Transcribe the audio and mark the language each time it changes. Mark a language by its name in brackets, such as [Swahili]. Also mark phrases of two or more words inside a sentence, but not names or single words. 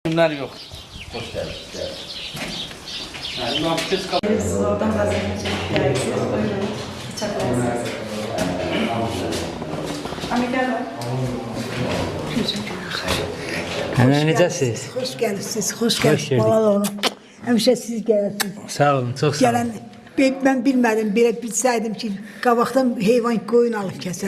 [Turkish] Günler yok. Hoş geldin. Yani muhabbet kapı. Siz oradan vazgeçeceksiniz. Buyurun. Bıçaklarınız. Amigal var. [Azerbaijani] Necəsiniz? Xoş gəlirsiniz, xoş Xoş gəlirsiniz. gəldik. Balalar olun. Həmişə siz gəlirsiniz. Sağ olun, çox sağ Gələn olun. mən bilmədim, belə bilsəydim ki, qabaqdan heyvan qoyun alıb kəsərdim.